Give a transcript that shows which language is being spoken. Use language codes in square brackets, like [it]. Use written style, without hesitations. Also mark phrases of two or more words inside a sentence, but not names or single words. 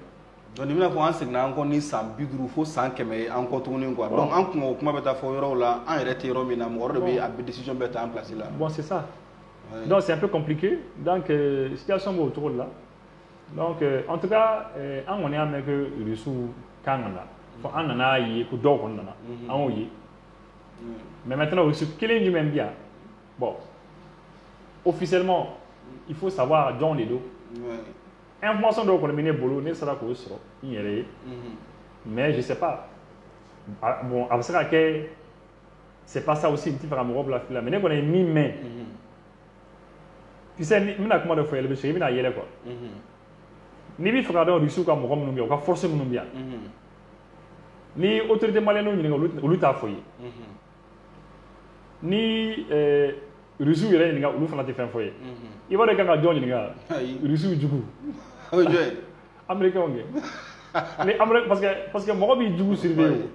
[bm] donc nin bɛna fɔ an seginna an kɔ ni san 50 fo san 100 ye an kɔ tuguni quoi donc an kun o kuma bɛ taa fɔ yɔrɔw la an yɛrɛ tɛ yɔrɔ min na mɔgɔ dɔ bɛ a bɛ décision bɛɛ ta [fr] en place [bm] la [fr] bon c'est ça donc c'est un peu compliqué donc situation [bm] b'o cogo la [fr] donc en tout cas [bm] an kɔni y'a mɛn [fr] que Russie [bm] kan ka na fɔ an nana ye ko dɔw kɔni nana an y'o ye mais maintenant Russie kelen jumɛn bɛ yan [fr] bon officiellement il faut savoir [bm] jɔn de don information dɔw kɔni bɛ ne bolo ne sera k'o sɔrɔ n yɛrɛ ye [fr] mais je sais pas bon [bm] a bɛ se ka kɛ [fr] c'est pas ça aussi [bm] n tɛ fɛ ka mɔgɔ bila fili la mais ne kɔni ye min mɛn [fr] tu sais [bm] n bɛna kuma dɔ fɔ yɛlɛ bɛ se i bɛna yɛlɛ quoi n'i bɛ fɛ ka dɔn Russie ka mɔgɔ minnu bɛ yan u ka force minnu bɛ yan ni [fr] autorité malienne [bm] ɲininka olu t'a fɔ i ye ni Russie yɛrɛ ɲininka olu fana tɛ fɛn fɔ i ye i b'a dɔn i kan ka jɔn ɲininka Russie jugu américains kɛ parce que mɔgɔ b'i jugu surveiller o